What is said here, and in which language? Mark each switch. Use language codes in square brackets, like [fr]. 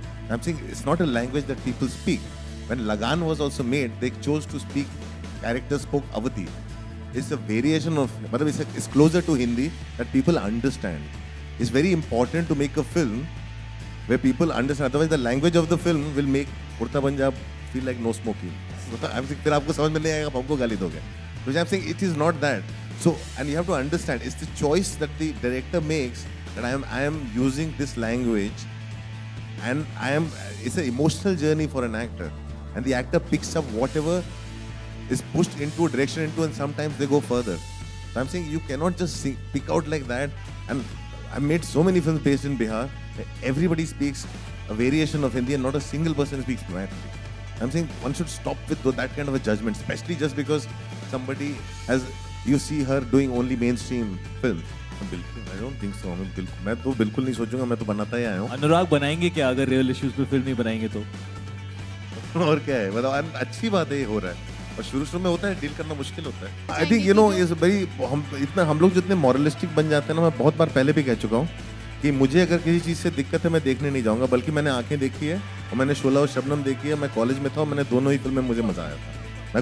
[en] I'm saying it's not a language that people speak. When Lagan was also made, they chose to speak, characters spoke Awadhi. It's a variation of, it's closer to Hindi that people understand. It's very important to make a film where people understand. Otherwise, the language of the film will make Urta Punjab feel like no smoking. I'm saying, [hi] फिर आपको समझ में नहीं आएगा, आप हमको गाली दोगे. [en] So I'm saying it is not that. So, and you have to understand, it's the choice that the director makes that I am using this language, and it's an emotional journey for an actor, and the actor picks up whatever is pushed into a direction and sometimes they go further. So I'm saying you cannot just pick out like that. And I made so many films based in Bihar. Everybody speaks a variation of Hindi and not a single person speaks Marathi. I'm saying one should stop with that kind of a judgment, especially just because somebody has, you see her doing only mainstream films. I don't think so. [hi] मैं तो बिल्कुल नहीं सोचूंगा, मैं तो बनाता ही आया हूँ. अनुराग बनाएंगे क्या अगर रियल इश्यूज पे फिल्म नहीं बनाएंगे तो? और क्या है, मतलब अच्छी बात है ये हो रहा है. और शुरू में होता है, डील करना मुश्किल होता है. [en] I think you know is very [hi] हम लोग जितने मॉरलिस्टिक बन जाते हैं ना, मैं बहुत बार पहले भी कह चुका हूँ कि मुझे अगर किसी चीज़ से दिक्कत है मैं देखने नहीं जाऊँगा, बल्कि मैंने आंखें देखी है और मैंने शोला और शबनम देखी है. मैं कॉलेज में था और मैंने दोनों ही फिल्में मुझे मजा आया था.